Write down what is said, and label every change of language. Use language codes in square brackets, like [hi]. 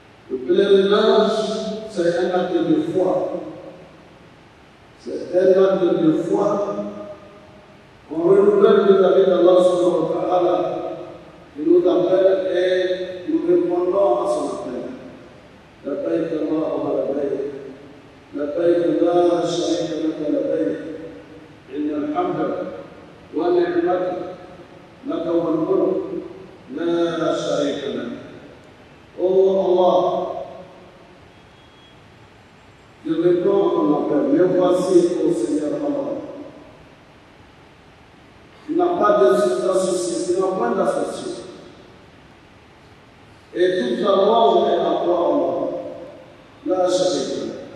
[fr] Le pèlerinage, c'est un acte de foi. C'est un acte de foi. On renouvelle vis-à-vis d'Allah subhanahu wa ta'ala qui nous appelle et nous répondons à son appel. [ar] لبيك اللهم لبيك لبيك لا شريك لك لبيك إن الحمد والنعمة لك والملك لا شريك لك. [fr] Oh Allah, je réponds à mon appel, mais voici, ô Seigneur Allah. Tu n'as pas d'associé, tu n'as point d'associé. Et toute la louange est à toi, Allah. La charité.